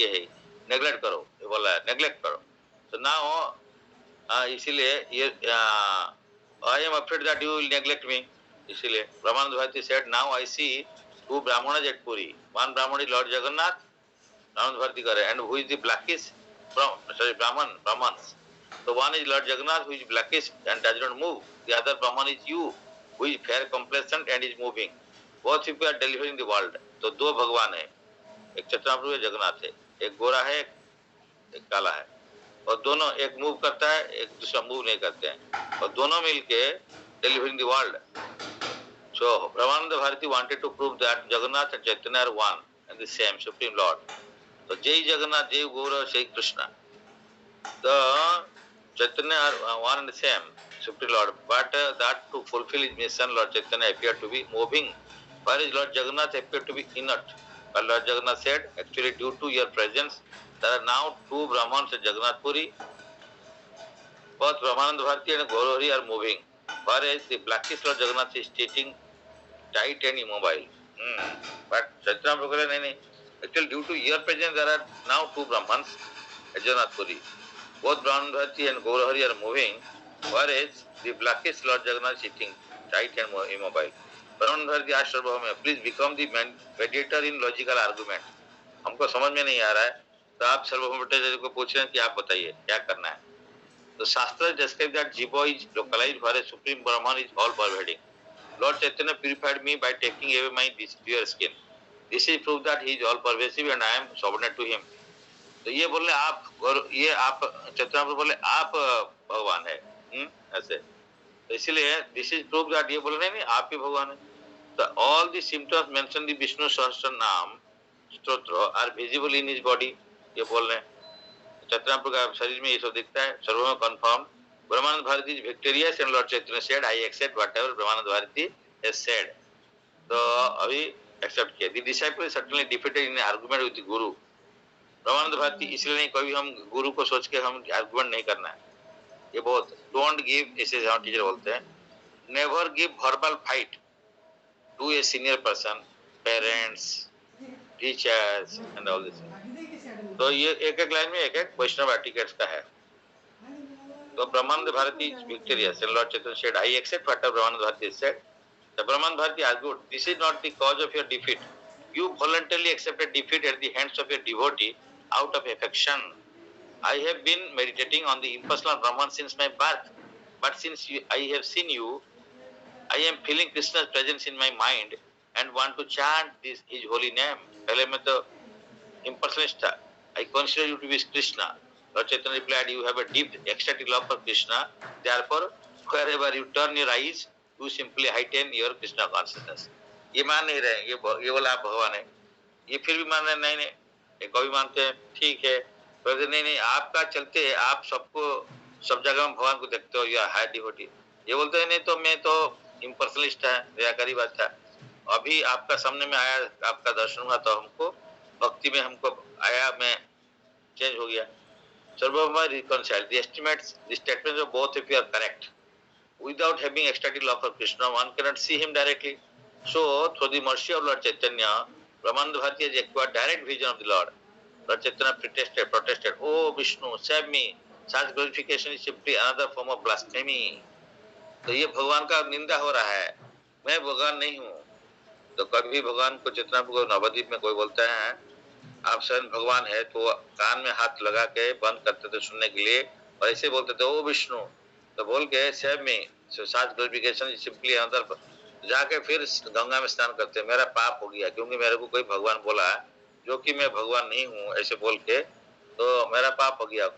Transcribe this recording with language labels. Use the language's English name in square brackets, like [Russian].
[Hindi] ये है, नेग्लेक्ट करो, ये बोला है, नेग्लेक्ट करो। तो ना इसीलिए ये [English] I am afraid that you will neglect me. इसीलिए Brahmananda Bharati said, now I see 2 Brahmans at Puri, one Brahman is Lord Jagannath, Brahmananda Bharati करे, and who is the blackish Brahman. So one is Lord Jagannath, who is blackish and does not move. The other Brahman is you, who is fair complexioned and is moving. Both people are delivering the world. [Hindi] तो 2 भगवान है, एक चतुर्भुज है, जगन्नाथ है, एक गोरा है, एक काला है, और दोनों, एक मूव करता है, एक दूसरा मूव नहीं करते हैं, और दोनों मिलके [English] delivering the world. So Brahmananda Bharati wanted to prove that Jagannath and Chaitanya are one and the same Supreme Lord. [Hindi] तो जय जगन्नाथ, जय गौर, जय Krishna. [English] The Chaitanya are one and the same, Supreme Lord, but that to fulfill his mission, Lord Chaitanya appeared to be moving, whereas Lord Jagannath appeared to be inert. But Lord Jagannath said, actually due to your presence, there are now 2 Brahmans at Jagannath Puri. Both Brahmananda Bharati and Gaurahari are moving, whereas the blackish Lord Jagannath is sitting tight and immobile. But Chaitanya Prabhu said, no, actually due to your presence, there are now 2 Brahmans at Jagannath Puri. Both Brahmananda Bharati and Gaurahari are moving, whereas the blackish Lord Jagannath is sitting tight and immobile. Brahmananda Bharati asked Sarvabhauma, please become the mediator in logical argument. [Hindi] हमको समझ में नहीं आ रहा है, तो आप सर्वभौम भट्टाचार्य को पूछ रहे हैं कि आप बताइए क्या करना है। [English] तो shastra describe that Jiva is localized, whereas Supreme Brahman is all pervading. Lord Chaitanya purified me by taking away my pure skin. This is proof that he is all pervasive and I am subordinate to him. [Hindi] तो ये बोले आप, और ये आप चतुर्भुज बोले आप भगवान है, ऐसे। तो इसीलिए [English] this is proof that, [Hindi] ये बोल रहे नहीं आप ही भगवान है। [English] तो all the symptoms mention the Vishnu Sahasranama stotra are visible in his body, [Hindi] ये बोल रहे हैं। चतुर्भुज का शरीर में ये सब दिखता है, [English] सर्वम confirm. Brahmananda Bharati is victorious and Lord Chaitanya said, I accept whatever Brahmananda Bharati has said. [Hindi] तो अभी एक्सेप्ट किया। [English] The disciple is certainly defeated in argument with the guru. [Hindi] ब्रह्मानंद भारती इसलिए नहीं, कभी हम गुरु को सोच के हम आर्गुमेंट नहीं करना है, [English] ये बहुत don't give, [Hindi] ऐसे जहाँ टीचर बोलते हैं, [English] Never give verbal fight to a senior person, parents, teachers and all this. [Hindi] तो ये एक एक लाइन में एक एक वैष्णव एटिकेट्स का है। [English] तो Brahmananda Bharati victorious and Lord Chaitanya said, I accept what Brahmananda Bharati said. The Brahmananda Bharati argued, this is not the cause of your defeat. You voluntarily accepted defeat at the hands of your devotee out of affection. I have been meditating on the impersonal Brahman since my birth, but since I have seen you, I am feeling Krishna's presence in my mind and want to chant his holy name. [Hindi] पहले मैं तो impersonalist था. [English] I consider you to be Krishna. Lord Chaitanya replied, you have a deep ecstatic love for Krishna. Therefore, wherever you turn your eyes, you simply heighten your Krishna consciousness. [Hindi] ये मान नहीं रहे, ये बोला आप भगवान है, ये फिर भी मान रहे नहीं नहीं, ये कभी मानते हैं ठीक है, बोलते नहीं नहीं, आपका चलते आप सबको सब जगह में भगवान को देखते हो, या हाई डिवोटी। ये बोलते हैं नहीं तो मैं तो इम्पर्सनलिस्ट है, निराकारी बात था, अभी आपका सामने में आया, आपका दर्शन हुआ तो हमको भक्ति में हमको आया, मैं चेंज हो गया। [English] Sarvabhauma reconciled. The statements of both of you are correct. Without having ecstatic love for Krishna, one cannot see him directly. So, through the mercy of Lord Chaitanya, Brahmananda Bharati has acquired direct vision of the Lord. Lord Chaitanya protested, Oh Vishnu, save me. Such glorification is simply another form of blasphemy. [Hindi] तो ये भगवान का निंदा हो रहा है, मैं भगवान नहीं हूँ। तो कभी भगवान को चेतना को नवद्वीप में कोई बोलता है आप स्वयं भगवान है, तो कान में हाथ लगा के बंद करते थे सुनने के लिए, और ऐसे बोलते थे ओ विष्णु, तो बोल के सेव मी, सात ग्लोरिफिकेशन सिंपली अंदर जाके फिर गंगा में स्नान करते, मेरा पाप हो गया क्योंकि मेरे को कोई भगवान बोला जो कि मैं भगवान नहीं हूँ, ऐसे बोल के तो मेरा पाप हो गया।